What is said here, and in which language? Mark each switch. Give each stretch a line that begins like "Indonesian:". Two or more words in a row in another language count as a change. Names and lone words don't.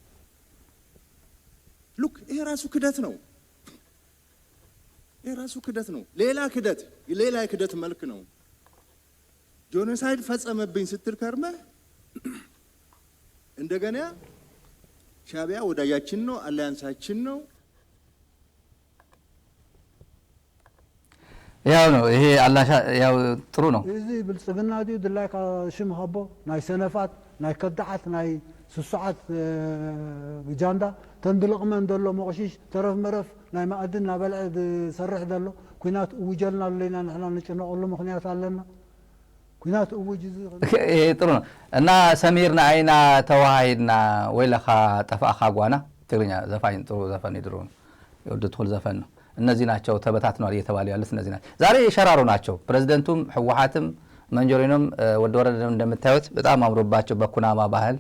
Amharic: ሉክ ይሄ ራሱ ክደት ነው። ሌላ ክደት መልክ ነው። ጄኖሳይድ ፈጸመብኝ ስትል ከርመ እንደገና ሻዕቢያ ወዳጃችን ነው፣ አሊያንሳችን ነው። ያው ነው ይሄ አላሻ ያው ጥሩ ነው።
Tigrinya: እዚ ብልጽግና ዲዩ ድላይካ ሽም ሀቦ ናይ ሰነፋት ናይ ከዳዓት ናይ ስሱዓት ጃንዳ ተንድልቕመን ዘሎ መቕሽሽ ተረፍ መረፍ ናይ ማእድን ናበልዐ ዝሰርሕ ዘሎ ኩናት እውጀልና ኣለና ንሕና ንጭነቐሉ ምክንያት ኣለና። ኩናት እውጅ
Amharic: ይሄ ጥሩ ነው እና ሰሚርና አይና ተዋሃይና ወይለኻ ጠፋኻ ጓና ትግርኛ ዘፋኝ ጥሩ ዘፈን ይድሩ የወደትል ዘፈን ነው። እነዚህ ናቸው ተበታትነዋል እየተባሉ ያሉት እነዚህ ናቸው። ዛሬ የሸራሩ ናቸው። ፕሬዝዳንቱም ህወሓትም መንጆሪኖም ወደ ወረደ እንደምታዩት በጣም አምሮባቸው በኩናማ ባህል